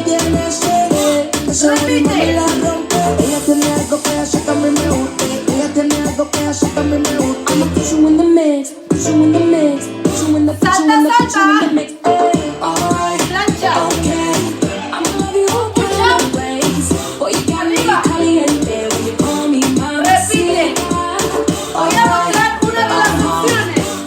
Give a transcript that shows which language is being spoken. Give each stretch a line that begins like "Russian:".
Spanish: merece. Esa ritmo me la rompe. Ella tiene algo que hace que a mí me guste. Ella tiene algo que hace que a mí me guste.
English: I'ma put you in the mix, put you in the mix, put you in the, put you in the, put you in the mix. Alright,
Spanish: Plancha.
English: okay. I'ma love you all kind of ways. Boy, you got me caliente when you call me
Spanish: Repite. Voy a mostrar una de las funciones.